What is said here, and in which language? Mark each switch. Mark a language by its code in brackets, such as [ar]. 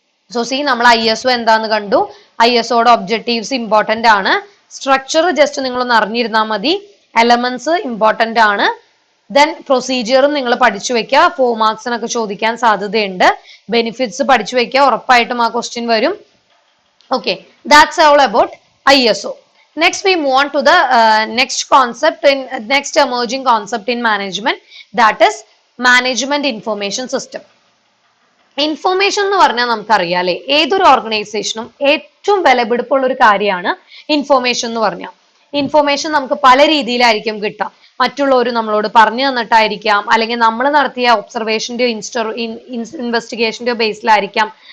[ml] So നമ്മൾ ISO എന്താന്ന് കണ്ടു, ISOയുടെ ഒബ്ജക്റ്റീവ്സ് ഇമ്പോർട്ടന്റ് ആണ്, സ്ട്രക്ചർ ജസ്റ്റ് നിങ്ങളൊന്ന് അറിഞ്ഞിരുന്നാൽ മതി, എലമെന്റ്സ് ഇമ്പോർട്ടന്റ് ആണ്, ദെൻ പ്രൊസീജിയറും നിങ്ങൾ പഠിച്ചു വെക്കുക, 4 മാർക്സിനൊക്കെ ചോദിക്കാൻ സാധ്യതയുണ്ട്, ബെനിഫിറ്റ്സ് പഠിച്ചു വെക്കുക, ഉറപ്പായിട്ടും ആ ക്വസ്റ്റ്യൻ വരും. [en] Okay, that's all about ISO. Next we move on to the next emerging concept in management, that is management information system. [ml] Information എന്ന് പറഞ്ഞാൽ നമുക്കറിയാം അല്ലെ, ഏതൊരു ഓർഗനൈസേഷനും ഏറ്റവും വിലപിടിപ്പുള്ള ഒരു കാര്യമാണ് ഇൻഫോർമേഷൻ എന്ന് പറഞ്ഞാൽ. ഇൻഫോർമേഷൻ നമുക്ക് പല രീതിയിലായിരിക്കും കിട്ടുക. മറ്റുള്ളവർ നമ്മളോട് പറഞ്ഞു തന്നിട്ടായിരിക്കാം, അല്ലെങ്കിൽ നമ്മൾ നടത്തിയ ഒബ്സർവേഷന്റെയോ ഇൻവെസ്റ്റിഗേഷന്റെയോ ബേസിലായിരിക്കാം.